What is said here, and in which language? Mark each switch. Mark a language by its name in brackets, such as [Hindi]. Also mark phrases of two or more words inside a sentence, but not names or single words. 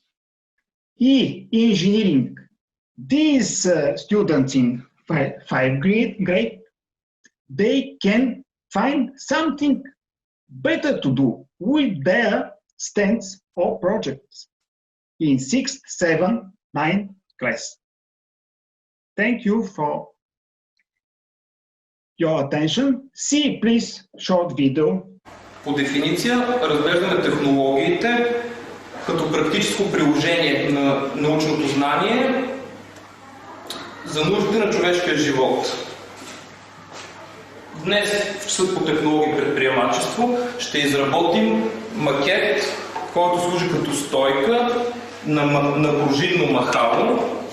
[English] Engineering, these students in 5th grade, they can find something better to do with their stands or projects in 6th, 7th, 9th class. Thank you for your attention. See, please, short video. [Bulgarian] По дефиниция разглеждаме технологиите като практическо приложение на научното знание за нуждите на човешкия живот. Днес в часа по технологии и предприемачество ще изработим макет, който служи като стойка на пружинно махало.